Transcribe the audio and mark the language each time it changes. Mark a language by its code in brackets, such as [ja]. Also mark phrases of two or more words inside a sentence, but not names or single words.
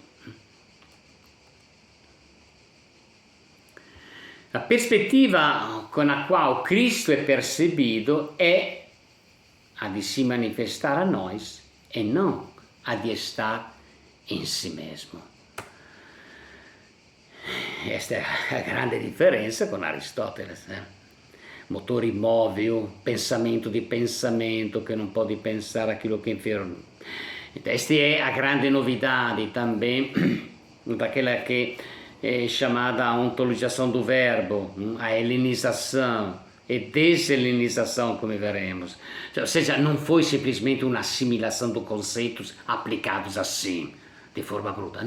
[pt] A perspectiva com a qual Cristo é percebido é a de se manifestar a nós e não a de estar em si mesmo. Esta é a grande diferença com Aristóteles. Motore immóvel, pensamento di pensamento, [it] che non [pt] pode pensare aquilo [it] che è inferiore. Questa è [pt] a grande novidade também daquela que é chamada a ontologização do verbo, a helenização e deshelenização, como veremos. Ou seja, não foi simplesmente uma assimilação de conceitos aplicados assim, de forma bruta.